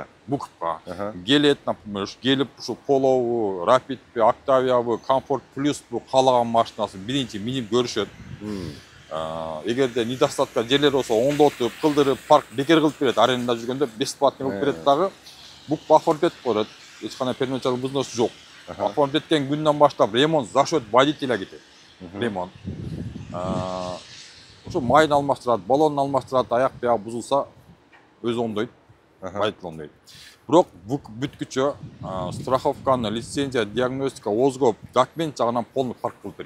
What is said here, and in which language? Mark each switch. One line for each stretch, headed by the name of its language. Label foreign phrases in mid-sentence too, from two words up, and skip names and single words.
Kyrgyz: Келет, например, келип ушу Polo, Rapid, Octavia, Comfort Plus каалаган машинасы биринчи минип көрүшөт. Эгерде недостатка жерлер болсо оңдотуп, кылдырып, парк бекер кылып берет. Арендада жүргөндө бесплатный кылып берет дагы. Вукуп оформить этип коет. Эч кандай
Russian: первоначальный взнос
Kyrgyz: жок. Оформить эткен күндөн баштап
Russian: ремонт за счет водителя
Kyrgyz: кетет. Ремонт. Ушу майын алмаштырат, баллонун алмаштырат, аяк бияк бузулса өзү оңдойт. Водитель оңдойт. Бирок бүткүчө страховканы, лицензия, диагностика, озгоп, документ жагынан полный парк кылып берет.